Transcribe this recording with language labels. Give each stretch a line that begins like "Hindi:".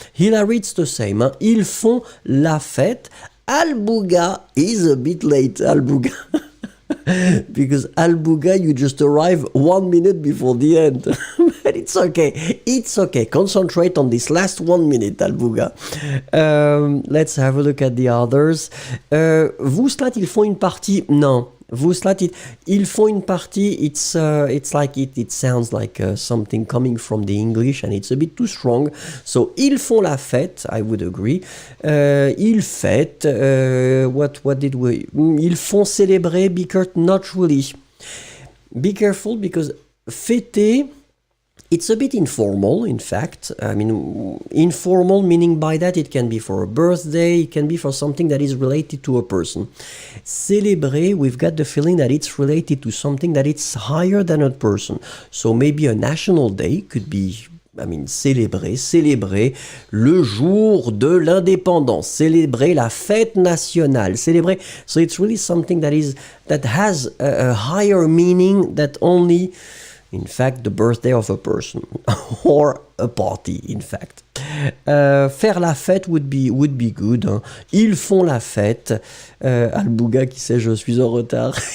English: Hilary, it's the same.
French: Ils font la fête.
English: Albouga is a bit late. Albouga. Because Albouga, you just arrive 1 minute before the end. But it's okay. It's okay. Concentrate on this last 1 minute, Albouga. Let's have a look at the others.
French: Vouslat, ils font une partie. Non. Vouslat, ils font une partie.
English: It's like it sounds like something coming from the English and it's a bit too strong.
French: So, ils font la fête,
English: I would agree.
French: Ils fêtent.
English: What did we...
French: Ils font célébrer,
English: not really. Be careful because fêter... It's a bit informal, in fact. I mean, informal meaning by that it can be for a birthday, it can be for something that is related to a person. Célébrer, we've got the feeling that it's related to something that it's higher than a person. So maybe a national day could be,
French: célébrer le jour de l'indépendance, célébrer la fête nationale, célébrer.
English: So it's really something that has a higher meaning that only... In fact, the birthday of a person or a party, in fact.
French: Faire la fête
English: would be good.
French: Hein. Ils font la fête. Albouga qui sait je suis en retard.